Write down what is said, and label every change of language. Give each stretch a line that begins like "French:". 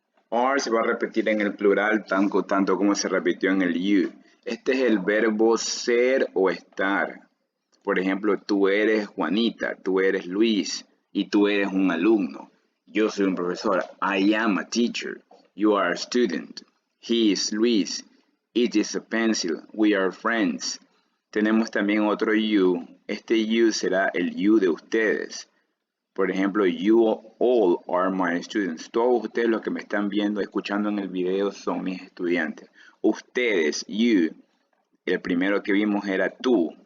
Spanish: Are se va a repetir en el plural tanto como se repitió en el you. Este es el verbo ser o estar. Por ejemplo, tú eres Juanita, tú eres Luis y tú eres un alumno. Yo soy un profesor.
English: I am a teacher. You are a student. He is Luis. It is a pencil. We are friends.
Spanish: Tenemos también otro you. Este you será el you de ustedes. Por ejemplo,
English: you all are my students.
Spanish: Todos ustedes los que me están viendo, escuchando en el video son mis estudiantes. Ustedes, you. El primero que vimos era tú.